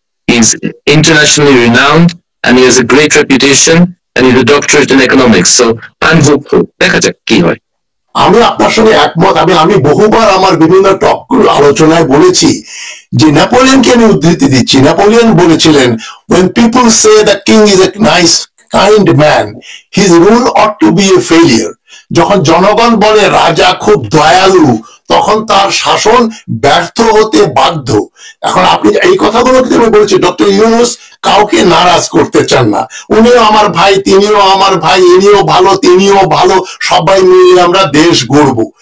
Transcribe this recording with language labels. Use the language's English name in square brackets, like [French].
[English] he's internationally renowned and he has a great reputation and he's a doctorate in economics, so I'm hopeful. [Bangla] দেখা যাক কি হয়। আমি আপনার সঙ্গে একমত। আমি বহুবার আমার বিভিন্ন টক আলোচনায় বলেছি যে নেপোলিয়নকে আমি উদ্ধৃতি দিচ্ছি। নেপোলিয়ন বলেছিলেন, [English] when people say the king is a nice kind man, his rule ought to be a failure. [Bangla] যখন জনগণ বলে রাজা খুব দয়ালু, তখন তার শাসন ব্যর্থ হতে বাধ্য। এখন আপনি এই কথাগুলো আমি বলেছি, ডক্টর ইউনূস কাউকে নারাজ করতে চান না। উনিও আমার ভাই, তিনিও আমার ভাই, ইনিও ভালো, তিনিও ভালো, সবাই মিলে আমরা দেশ গড়ব।